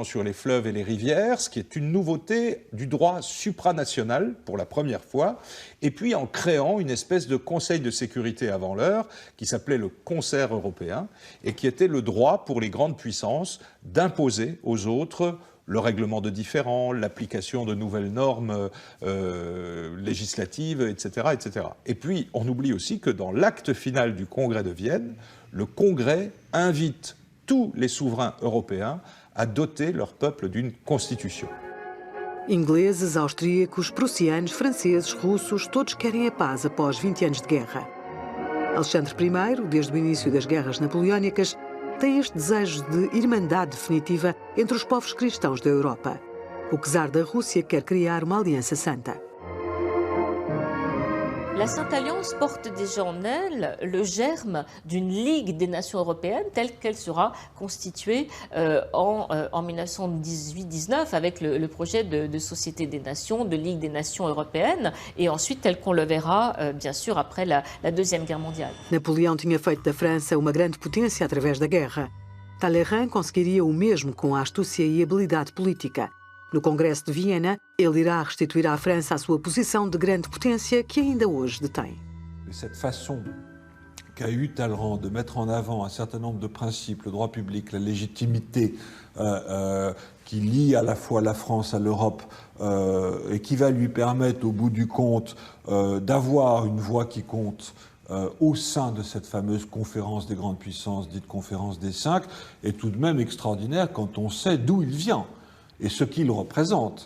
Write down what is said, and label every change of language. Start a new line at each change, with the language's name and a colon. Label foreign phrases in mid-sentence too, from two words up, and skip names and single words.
French: sur les fleuves et les rivières, ce qui est une nouveauté du droit supranational pour la première fois, et puis en créant une espèce de conseil de sécurité avant l'heure qui s'appelait le Concert européen et qui était le droit pour les grandes puissances d'imposer aux autres le règlement de différends, l'application de nouvelles normes législatives, etc., etc. Et puis, on oublie aussi que dans l'acte final du Congrès de Vienne, le Congrès invite tous les souverains européens a doté leur peuple d'une constitution.
Portuguese: Ingleses, austríacos, prussianos, franceses, russos, todos querem a paz após 20 anos de guerra. Alexandre I, desde o início das guerras napoleónicas, tem este desejo de irmandade definitiva entre os povos cristãos da Europa. O czar da Rússia quer criar uma aliança santa.
French: La Sainte Alliance porte déjà en elle le germe d'une Ligue des Nations européennes telle qu'elle sera constituée en 1918-19 avec le projet de Société des Nations, de Ligue des Nations européennes et ensuite tel qu'on le verra bien sûr après la Deuxième Guerre mondiale.
Portuguese: Napoleão tinha feito da França uma grande potência através da guerra. Talleyrand conseguiria o mesmo com a astúcia e habilidade política. No Congresso de Viena, ele irá restituir à França a sua posição de grande potência que ainda hoje detém.
French: Cette façon qu'a eu Talleyrand de mettre en avant un certain nombre de principes, le droit public, la légitimité qui lie à la fois la France à l'Europe et qui va lui permettre au bout du compte d'avoir une voix qui compte au sein de cette fameuse conférence des grandes puissances, dite conférence des 5, est tout de même extraordinaire quand on sait d'où il vient et ce qu'il représente.